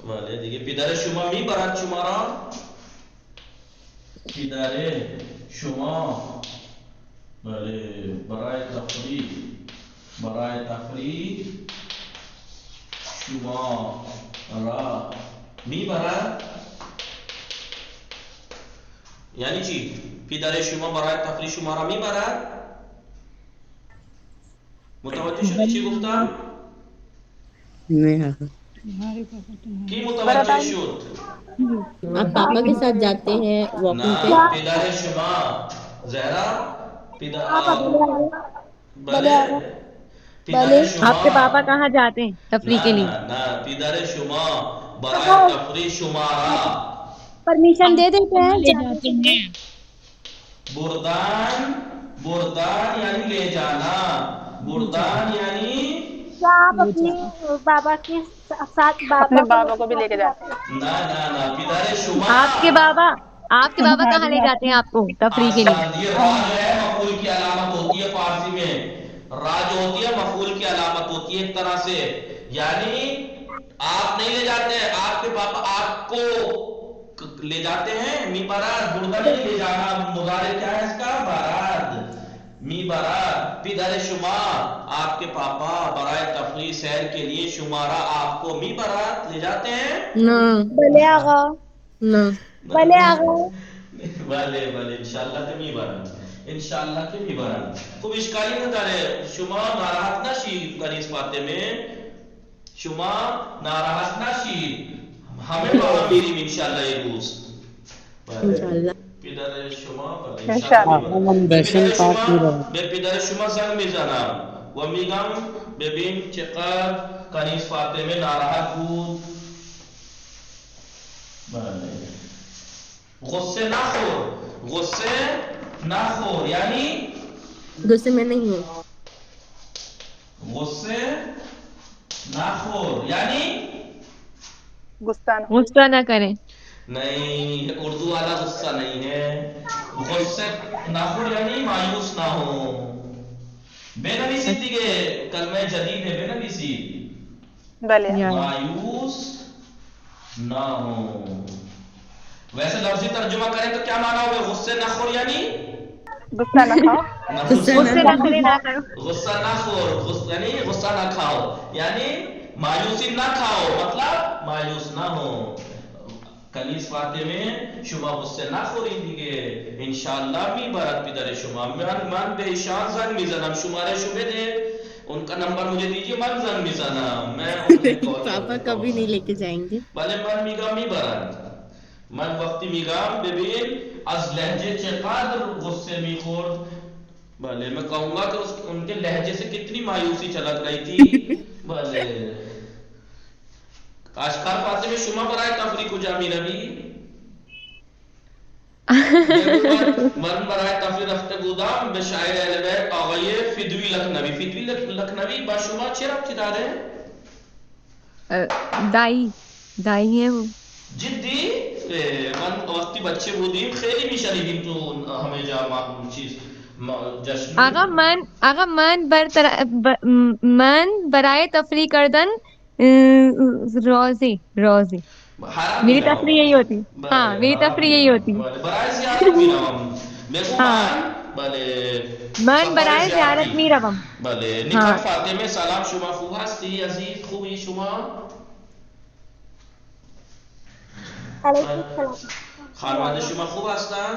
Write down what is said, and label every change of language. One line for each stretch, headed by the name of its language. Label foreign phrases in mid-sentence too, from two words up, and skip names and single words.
Persian: بله دیگه پدر شما میبرد شما را؟ پدر شما بله برای تفریح شما را میبرد؟ یعنی چی؟ پدر شما برای تفریح شما را میبرد؟ متوجه شدی چی گفتم؟
Urdu: نہیں آقا.
Persian: کی متوجہ شد؟
Urdu: آپ پاپا کے ساتھ جاتے ہیں واکنگ پہ؟
Persian: نہ پدر شما زہرا پدر شما
Urdu: آپ کے پاپا کہاں جاتے ہیں تفریح کے لیے؟
Persian: نہ پدر شما برای تفریح شمارا
Urdu: پرمیشن دے دیتے ہیں لے جاتے ہیں. بردان یعنی لے جانا.
Persian: بردان یعنی
Urdu: کیا آپ اپنے بابا کے ساتھ اپنے بابا کو بھی لے کے جاتے ہیں؟
Persian: نہ پدر شما
Urdu: آپ کے بابا کہاں لے جاتے ہیں آپ کو تفریح کے لیے؟ یہ را جو ہے مفعول کی علامت ہوتی ہے فارسی میں. را جو ہوتی ہے مفعول کی علامت ہوتی ہے ایک طرح سے، یعنی آپ نہیں لے جاتے ہیں، آپ کے پاپا آپ کو لے جاتے ہیں.
Persian: می براد
Urdu: بردہ نہیں لے جانا، مضارع کیا ہے اس کا؟
Persian: براد. می براد پدر شما
Urdu: آپ کے پاپا
Persian: برائے تفریح
Urdu: سیر کے لیے شمارا آپ کو
Persian: می براد
Urdu: لے جاتے ہیں؟ نہ
Persian: بلے آقا
Urdu: نہ
Persian: بلے آقا بله انشاءالله که میبرم، انشاءالله که میبرم. خب اشکالی نداره، شما ناراحت نشید کنیز فاطمه، شما ناراحت نشید، همه با هم میریم انشاءالله یک روز. انشاءاللہ. پدر شما انشاءالله. من بشن پاک میروم. به پدر شما زنگ میزنم و میگم ببین چقدر کنیز فاطمه ناراحت بود. بله غصه نخور یعنی
Urdu: غصے میں نہیں ہوں.
Persian: غصے نخور یعنی
Urdu: غصہ نہ کریں. نہیں اردو والا غصہ نہیں ہے.
Persian: غصے نخور
Urdu: یعنی مایوس نہ ہو. بے نویسی دیگه کلمہ جدید ہے، بے نویسی
Persian: بلے
Urdu: مایوس نہ ہو. ویسے لفظی ترجمہ کریں تو کیا معنی ہوگا؟
Persian: غصے نہ خور یعنی
Urdu: غصہ نہ کھاؤ. غصے نہ کریں نہ کرو.
Persian: غصہ نہ خور
Urdu: یعنی غصہ نہ کھاؤ، یعنی مایوسی نہ کھاؤ، مطلب مایوس نہ ہو.
Persian: کنیز فاطمه شما غصه نخورید دیگه، انشالله میبرد پدر شما. من به ایشان زنگ میزنم، شماره شو بده،
Urdu: ان کا نمبر مجھے دیجیے،
Persian: من زنگ میزنم.
Urdu: میں پاپا کبھی نہیں لے کے جائیں گے.
Persian: بله من میگم میبرد. من وقتی میگم ببین از لہجه چقدر غصه میخورد، بله
Urdu: میں کہوں گا کہ ان کے لہجے سے کتنی مایوسی چلک رہی تھی.
Persian: بله اشکال فاطمه شما برای تفریح کجا میروی؟ من برای تفریح رفته بودم به شاعر اهل بیت آقای فدوی لکھنوی. فدوی لکھنوی با شما چه ربطی داره؟
Urdu: دائی ہے وہ.
Persian: جدی؟ من وقتی بچه بودیم خیلی میشنیدیم تو همه جا چیز جشن. آقا من برای تفریح کردن روزی
Urdu: میری تفریح یہی ہوتی. ہاں میری تفریح یہی ہوتی.
Persian: برای زیارت میروم. من برای زیارت میروم. بله نکات فاطمه سلام، شما خوب هستی عزیز؟ خوبی شما؟ خانواده شما خوب هستن؟